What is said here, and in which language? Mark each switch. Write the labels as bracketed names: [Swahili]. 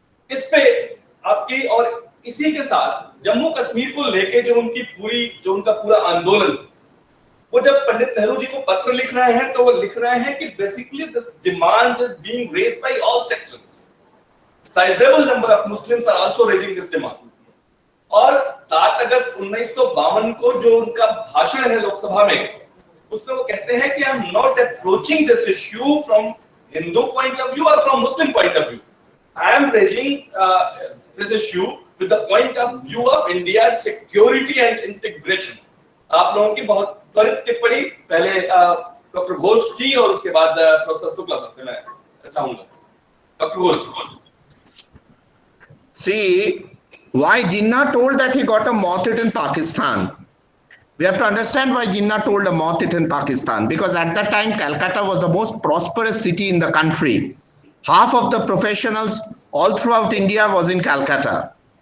[Hindi] इस पे आपकी, और इसी के साथ जम्मू कश्मीर को लेके जो उनका पूरा आंदोलन, वो जब पंडित नेहरू जी को पत्र लिख रहे हैं तो वो लिख रहे हैं कि [English] Basically this demand is being raised by all sections, sizable number of Muslims are also raising this demand. [Hindi] और 7 अगस्त 1952 को जो उनका भाषण है लोकसभा में, उसमें वो कहते हैं कि [English] I am not approaching this issue from Hindu point of view or from Muslim point of view. I am raising this issue with the point of view of India's security and integration. [Hindi] आप लोगों की बहुत त्वरित टिप्पणी पहले doctor Ghosh की और उसके बाद प्रोफेसर शुक्ला सर से मैं चाहूंगा। Doctor Ghosh. [English] See, why Jinnah told that he got a mawt in Pakistan. We have to understand why Jinnah told a mawt in Pakistan, because at that time Calcutta was the most prosperous city in the country. Half of the professionals all throughout India was in Calcutta.